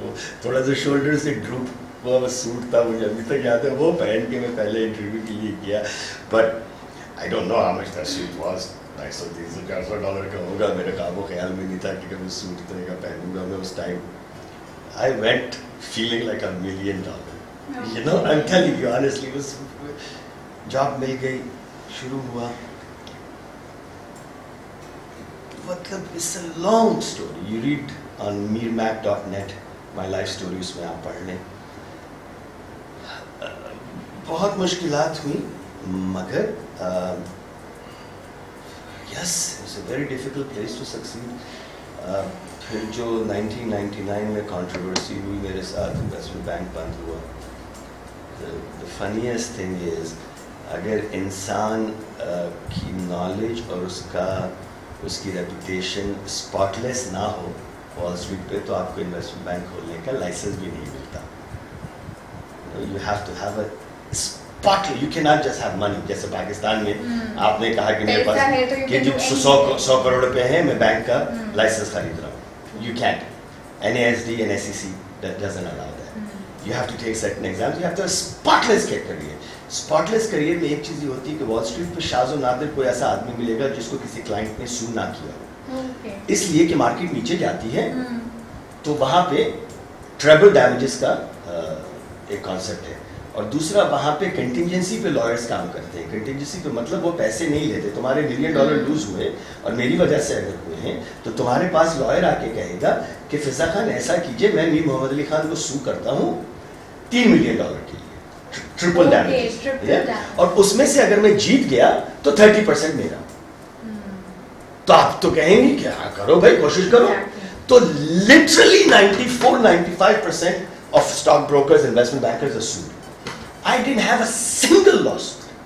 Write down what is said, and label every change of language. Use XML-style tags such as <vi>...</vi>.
<ur>وہ تھوڑا سا شولڈر سے ڈروپ وہ سوٹ تھا, مجھے ابھی تک یاد ہے. وہ پہن کے میں پہلے انٹرویو کے لیے گیا,</ur> <en>But I don't know how much that suit was.</en> <ur>$250-400 کا ہوگا. میرے قابو خیال میں نہیں تھا کہ کبھی سوٹ اتنے کا پہنوں گا میں. اس time</ur> <en>I went feeling like $1 million. You know, I'm telling you honestly, was job</en> <ur>مل گئی, شروع ہوا. مطلب</ur> <en>it's a long story. You read on meermac.net my life story,</en> <ur>اس میں آپ پڑھ لیں. بہت مشکلات ہوئی, مگر</ur> <en>yes, it's a very difficult place to succeed.</en> <ur>پھر جو 1999 میں کنٹروورسی ہوئی میرے ساتھ, انویسٹمنٹ بینک بند ہوا.</ur> <en>the funniest thing is,</en> <ur>اگر انسان کی نالج اور اس کی ریپوٹیشن اسپاٹلیس نہ ہو وال اسٹریٹ پہ, تو آپ کو انویسٹمنٹ بینک کھولنے کا لائسنس بھی نہیں ملتا.</ur> <en>You have to have a اسپاٹلی, you can not just have money.</en> <ur>جیسے پاکستان میں آپ نے کہا کہ میرے پاس کہ 100 کروڑ روپے ہیں, میں بینک کا لائسنس خرید رہا ہوں.</ur> <en>You can't. NASD and SEC that doesn't allow that. You have to take certain exams. You have to have a spotless career.</en> <ur>Spotless career میں ایک چیز یہ ہوتی ہے کہ وال اسٹریٹ پہ شاذ و نادر کوئی ایسا آدمی ملے گا جس کو کسی کلائنٹ نے سو نہ کیا ہو. اس لیے کہ مارکیٹ نیچے جاتی ہے, تو وہاں پہ ٹریبل ڈیمیجز کا ایک کانسیپٹ ہے. اور دوسرا, وہاں پہ کنٹینجنسی پہ لائرس کام کرتے ہیں. کنٹینجنسی پہ مطلب وہ پیسے نہیں لیتے. تمہارے $1 ملین لوز ہوئے اور میری وجہ سے اگر ہوئے ہیں, تو تمہارے پاس لائر آ کے کہے گا کہ فضا خان ایسا کیجئے, میں میر محمد علی خان کو سو کرتا ہوں $3 ملین کے لیے, ٹرپل ڈیمیج. اور اس میں سے اگر میں جیت گیا تو 30% میرا. تو آپ تو کہیں گے کہ ہاں کرو بھائی, کوشش کرو. تو</ur> <en>literally 94-95% of stock brokers, investment bankers are sued. I didn't have a single lawsuit.</en>